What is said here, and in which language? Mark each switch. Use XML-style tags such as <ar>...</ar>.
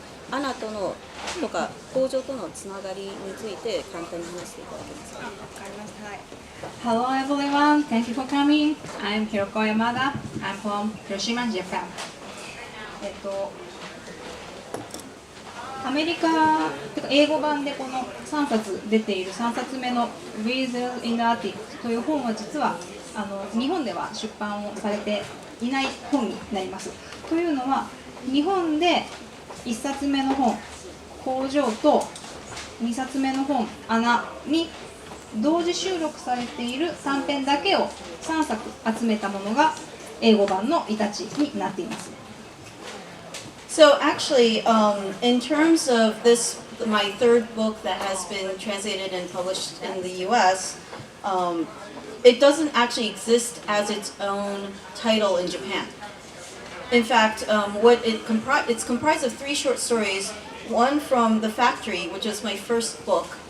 <ja>アナとのとか工場とのつながりについて簡単に話していただけますか。わかりました。はい。</ja> <en>Hello everyone, thank you for coming. I'm Hiroko Oyamada. I'm from Hiroshima, Japan.</en> <ja>アメリカ英語版でこの3冊出ている3冊目の Weasels in the Attic という本は実は日本では出版をされていない本になります。というのは日本で1冊目の本工場と2冊目の本穴に同時収録されている短編だけを3作集めたものが英語版のイタチになっています。</ja> <en>So actually, in terms of this, my third book that has been translated and published in the U.S., it doesn't actually exist as its own title in Japan. In fact, it's comprised of 3 short stories, one from The Factory, which is my first book.</en>